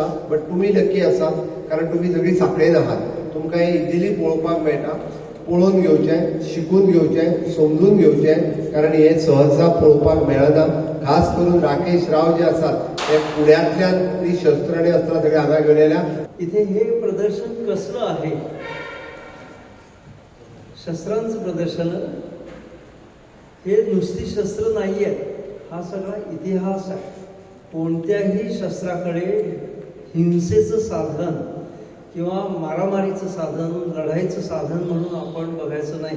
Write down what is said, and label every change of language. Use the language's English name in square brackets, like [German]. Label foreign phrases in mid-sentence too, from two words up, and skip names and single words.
[Konkani] बट तुमी लकी आसा कारण तुमी सगळीं सांखळेन आहात. तुमकां हें इजिली पळोवपाक मेळटा. पळोवन घेवचें, शिकून घेवचें, समजून घेवचें, कारण हें सहसा पळोवपाक मेळना. खास करून राकेश राव जे आसात ते पुण्यातल्यान ती शस्त्र आणि अस्त्रां सगळें हांगा घेवन येयल्या. [Marathi] इथे हे प्रदर्शन कसलं आहे? शस्त्रांचं प्रदर्शन. हे नुसती शस्त्र नाही आहेत, हा सगळा इतिहास आहे. कोणत्याही शस्त्राकडे हिंसेचं साधन किंवा मारामारीचं साधन, लढाईचं साधन म्हणून आपण बघायचं नाही.